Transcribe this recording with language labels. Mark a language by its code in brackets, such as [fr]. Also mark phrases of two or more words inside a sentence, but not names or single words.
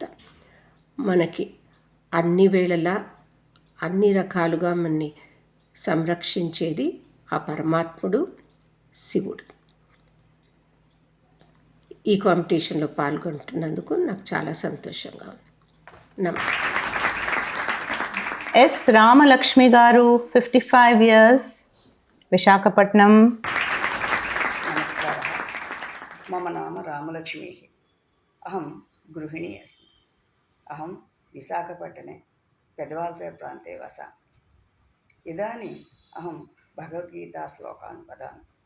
[te] మనకి అన్ని వేళలా అన్ని రకాలుగా మనని సంరక్షించేది ఆ పరమాత్ముడు శివుడు. ఈ కాంపిటీషన్లో పాల్గొంటున్నందుకు నాకు చాలా సంతోషంగా ఉంది. నమస్కారం. ఎస్ రామలక్ష్మి గారు, 55 years, విశాఖపట్నం. [sa] नमस्कारः. मम नाम रामलक्ष्मीः. अहं गृहिणी अस्मि. अहं विशाखपट्टने पेदवाल्पेप्रान्ते वसामि. इदानीम् अहं भगवद्गीताश्लोकान् वदामि.